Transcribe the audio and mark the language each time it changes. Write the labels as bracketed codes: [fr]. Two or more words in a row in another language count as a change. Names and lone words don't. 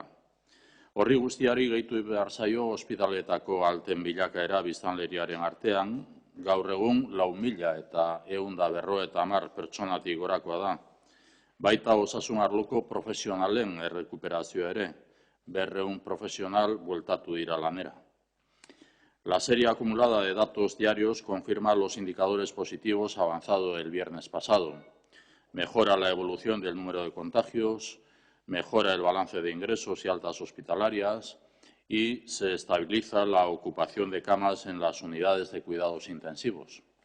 [eu] Horri guztiari gehitu behar zaio ospitaleetako alten bilakaera biztanleriaren artean, gaur egun 4.150 pertsonatik gorakoa da. Baita osasun arloko profesionalen errekuperazioa ere, 200 profesional bueltatu dira lanera. [es] La serie acumulada de datos diarios confirma los indicadores positivos avanzados el viernes pasado. Mejora la evolución del número de contagios, mejora el balance de ingresos y altas hospitalarias y se estabiliza la ocupación de camas en las unidades de cuidados intensivos.